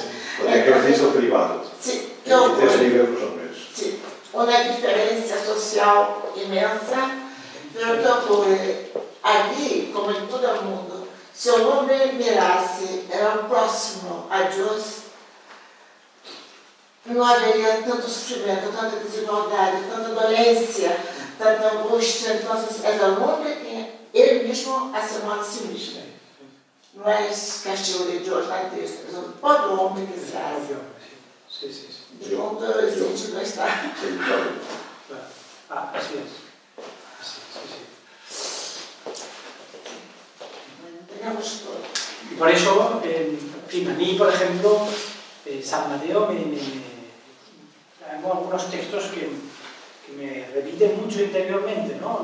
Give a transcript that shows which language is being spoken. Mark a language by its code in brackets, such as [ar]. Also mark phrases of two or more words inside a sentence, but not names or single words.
[es] Con ejercicio privado. Sí, que ocurre? Sí, una diferencia social inmensa, pero que ocurre aquí, como en todo el mundo. Si el hombre mirase, era próximo a Dios, [pt] não haveria tanto sofrimento, tanta desigualdade, tanta dolencia, tanta angústia. Então, é o homem que ele mesmo aciona a [es] si mismo. [pt] Não é castigo de Deus na texto, é o próprio homem que [es] se hace. Sí, sí, sí. De onde el sentido está. Así es. Tenemos todo. Y por eso, en fin, a mí, por ejemplo, San Mateo tengo algunos textos que me repiten mucho interiormente, ¿no?